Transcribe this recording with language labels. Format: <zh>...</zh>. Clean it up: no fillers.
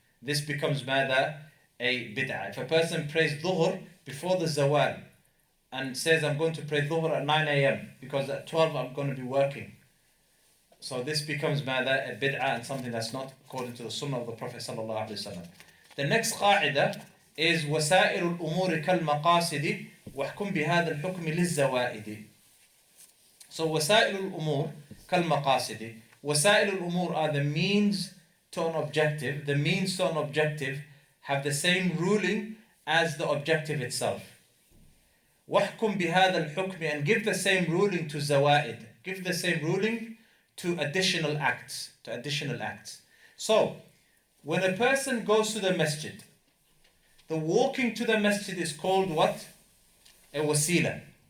<en>This becomes mada? A bid'ah. If a person prays dhuhr before the zawal and says, I'm going to pray dhuhr at 9 a.m. because at 12 I'm going to be working, so this becomes mada? A bid'ah, and something that's not according to the sunnah of the Prophet sallallahu alaihi wasallam. The next qa'idah is</en> <ar>وسائل الأمور كالمقاصد واحكم بهذا الحكم للزوائد. So وسائل الأمور كالمقاصد. وسائل الأمور</ar> <en>are the means to an objective. The means to an objective have the same ruling as the objective itself.</en> <ar>واحكم بهذا الحكم,</ar> <en>and give the same ruling to zawaid. Give the same ruling to additional acts. So, when a person goes to the masjid, the walking to the masjid is called what? A wasila.</en>